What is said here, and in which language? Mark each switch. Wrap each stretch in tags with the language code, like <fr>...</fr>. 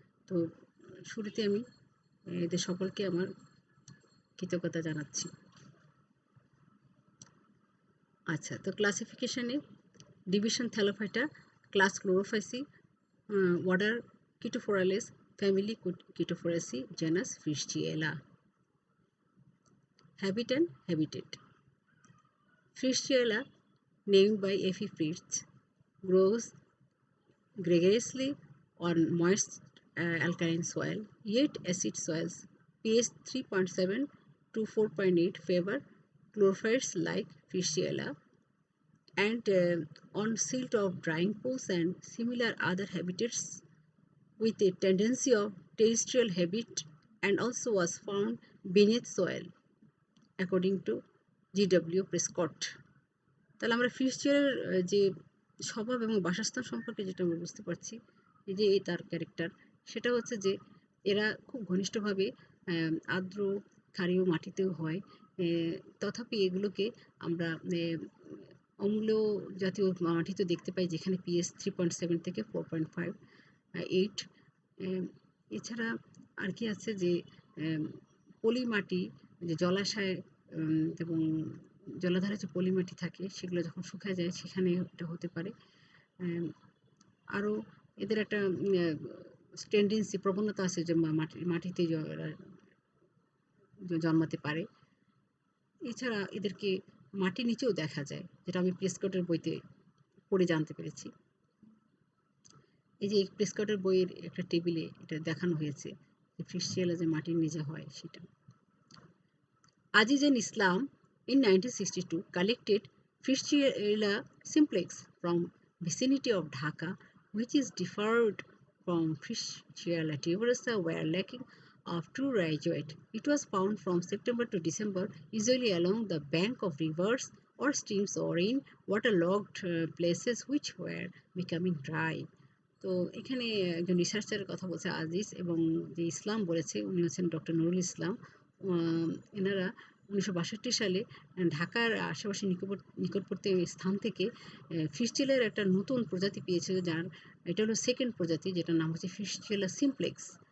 <bn>তো শুরুতে আমি এদের সকলকে আমার কৃতজ্ঞতা জানাচ্ছি। আচ্ছা, তো ক্লাসিফিকেশানে division thallophyta, class ক্লোরোফাইসি, order কিটোফোরালেস, family কিটোফোরাসি, genus ফ্রিশ্চিয়েলা।</bn> <en>Habit and habitat. Frischiella, named by F.E. Fritz, grows gregariously on moist alkaline soil, yet acid soils. pH 3.7 to 4.8 favor chlorophytes like Frischiella, and on silt of drying pools and similar other habitats with a tendency of terrestrial habit, and also was found beneath soil, according to G.W. Prescott.</en> <bn>তাহলে আমরা ফিশচিয়ারের যে স্বভাব এবং বাসস্থান সম্পর্কে যেটা আমরা বুঝতে পারছি, এই যে এই তার ক্যারেক্টার, সেটা হচ্ছে যে এরা খুব ঘনিষ্ঠভাবে আর্দ্র ক্ষারীয় মাটিতেও হয়। তথাপি এগুলোকে আমরা অম্ল জাতীয় মাটিতে দেখতে পাই, যেখানে পিএস 3.7 থেকে 4.5 8। এছাড়া আর কি আছে যে পলি মাটি, যে জলাশয় এবং জলাধারে যে পলি মাটি থাকে, সেগুলো যখন শুকায় যায় সেখানে এটা হতে পারে। আরও এদের একটা টেন্ডেন্সি, প্রবণতা আছে যে মাটিতে জন্মাতে পারে। এছাড়া এদেরকে মাটির নিচেও দেখা যায়, যেটা আমি প্রেসকটের বইতে পড়ে জানতে পেরেছি। এই যে প্রেসকটের বইয়ের একটা টেবিলে এটা দেখানো হয়েছে যে ফ্রিশ্চিয়েলা যে মাটির নিচে হয় সেটা।</bn> <en>Aziz and Islam in 1962 collected Frischiella simplex from vicinity of Dhaka, which is differed from Frischiella tuberosa were lacking of true rhizoid. It was found from September to December, usually along the bank of rivers or streams or in waterlogged places which were becoming dry.</en> <bn>তো এখানে একজন রিসার্চারের কথা বলছে আজিজ, এবং যে ইসলাম বলেছে উনি হচ্ছেন ডক্টর নুরুল ইসলাম। এনারা 1962 সালে ঢাকার আশেপাশে নিকটবর্তী স্থান থেকে ফিশচিয়েলার একটা নতুন প্রজাতি পেয়েছিল, যার এটা হলো সেকেন্ড প্রজাতি, যেটার নাম হচ্ছে ফিশচিয়েলা সিমপ্লেক্স।</bn>